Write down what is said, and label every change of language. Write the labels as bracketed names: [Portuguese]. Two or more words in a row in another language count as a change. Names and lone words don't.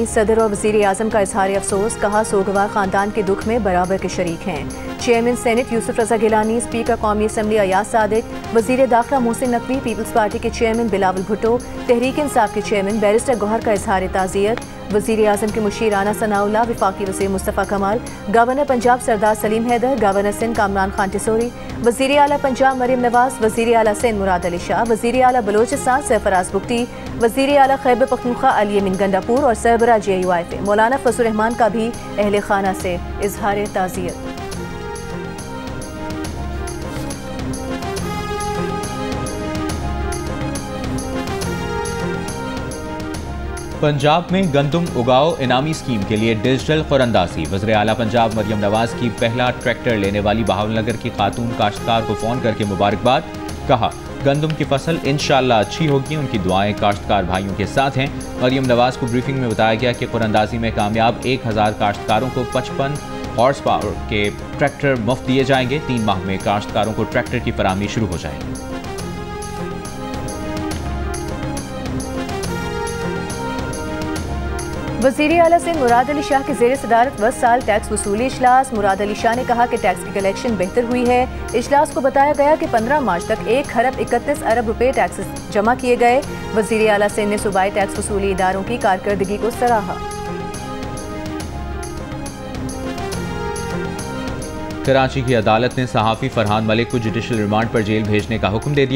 [Urdu] صدر اور وزیر اعظم کا اظہار افسوس۔ کہا سوگوار خاندان کے دکھ میں برابر کے شریک ہیں. چیئرمین سینیٹ یوسف رضا گیلانی، اسپیکر قومی اسمبلی ایاز صادق، وزیر داخلہ محسن نقوی، پیپلز پارٹی کے چیئرمین بلاول بھٹو، تحریک انصاف کے چیئرمین بیرسٹر گوہر کا اظہار تعزیت. وزیر اعظم کے مشیر رانا ثناء اللہ، وفاقی وزیر مصطفیٰ کمال، گورنر پنجاب سردار سلیم حیدر، گورنر سندھ کامران خان ٹیسوری، وزیر اعلیٰ پنجاب مریم نواز، وزیر اعلیٰ سندھ مراد علی شاہ، وزیر اعلیٰ بلوچستان سرفراز بگٹی، وزیر اعلیٰ خیبر پختونخوا علی امین گنڈاپور اور سربراہ JUIF مولانا فضل رحمان کا بھی اہل خانہ سے اظہار تعزیت. پنجاب میں گندم اگاؤ انعامی اسکیم کے لیے ڈیجیٹل قرعہ اندازی. وزیر اعلیٰ پنجاب مریم نواز کی پہلا ٹریکٹر لینے والی بہاولنگر کی خاتون کاشتکار کو فون کرکے مبارکباد. کہا گندم کی فصل [Arabic] إن شاء الله [Urdu] اچھی ہوگی۔ ان کی دعائیں کاشتکار بھائیوں کے ساتھ ہیں. مریم نواز کو بریفنگ میں بتایا گیا کہ قرعہ اندازی میں کامیاب 1000 کاشتکاروں کو 55 [English] horse power [Urdu] کے ٹریکٹر مفت دیے جائیں گے. 3 ماہ میں کاشتکاروں کو ٹریکٹر کی فراہمی شروع ہو جائے گی. وزیر اعلیٰ سندھ مراد علی شاہ کے زیر صدارت 10 سال ٹیکس وصولی اجلاس. مراد علی شاہ نے کہا کہ ٹیکس کی کلیکشن بہتر ہوئی ہے۔ اجلاس کو بتایا گیا کہ 15 مارچ تک 1 کھرب 31 ارب روپے ٹیکس جمع کیے گئے. وزیر اعلیٰ سندھ نے صوبائی ٹیکس وصولی اداروں کی کارکردگی کو سراہا. کراچی کی عدالت نے صحافی فرحان ملک کو [English] judicial remand [Urdu] پر جیل بھیجنے کا حکم دے دیا.